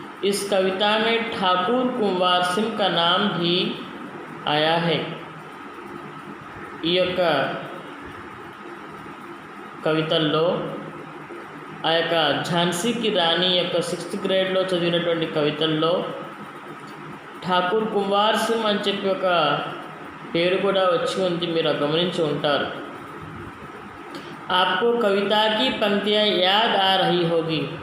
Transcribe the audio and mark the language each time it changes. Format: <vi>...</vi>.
<hi>इस कविता में ठाकुर कुंवर सिंह का नाम भी आया है.</hi> <te>ఈ యొక్క కవితల్లో ఆ యొక్క ఝాన్సీకి రాణి యొక్క 6th గ్రేడ్లో చదివినటువంటి కవితల్లో ఠాకూర్ కుమార్ సింగ్ అని చెప్పి ఒక పేరు కూడా వచ్చి ఉంది, మీరు గమనించి ఉంటారు.</te> <hi>आपको कविता की पंक्तियाँ याद आ रही होगी.</hi>